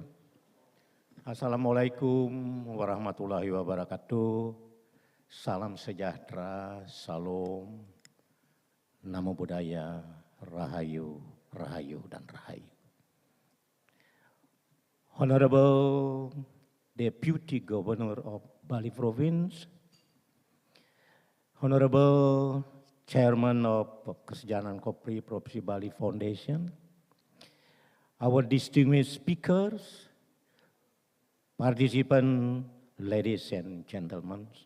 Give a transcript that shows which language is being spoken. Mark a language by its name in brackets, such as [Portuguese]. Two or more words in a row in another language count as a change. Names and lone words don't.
[Arabic] السلام عليكم ورحمة الله وبركاته. [Indonesian] Salam sejahtera, salam, [Pali] namo buddhaya, [Indonesian] rahayu, rahayu dan rahayu. [English] Honorable Deputy Governor of Bali Province, Honorable Chairman of Kesejahteraan Kopri Provinsi Bali Foundation, our distinguished speakers, participants, ladies and gentlemen.